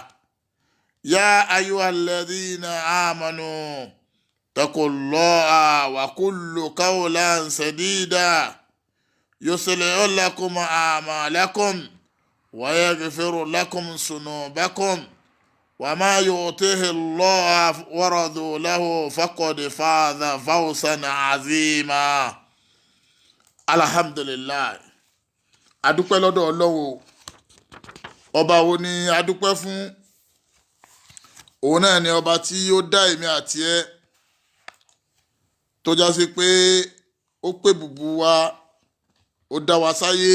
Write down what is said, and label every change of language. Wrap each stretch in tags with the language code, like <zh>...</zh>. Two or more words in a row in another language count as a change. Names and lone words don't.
<ar>يا أيها الذين آمنوا اتقوا الله وقولوا قولا سديدا يصلح لكم أعمالكم ويغفر لكم ذنوبكم وما يطع الله ورسوله فقد فاز فوزا عظيما. الحمد لله.</ar> <yo>Adúpẹ́ lọ́dọ̀ Ọlọ́run. Ọba wo ni adúpẹ́ fún? Òun náà ni ọba tí ó dá èmi àti ẹ, tó já sí pé ó pè bùbù wa, ó dá wa sáyé.</yo>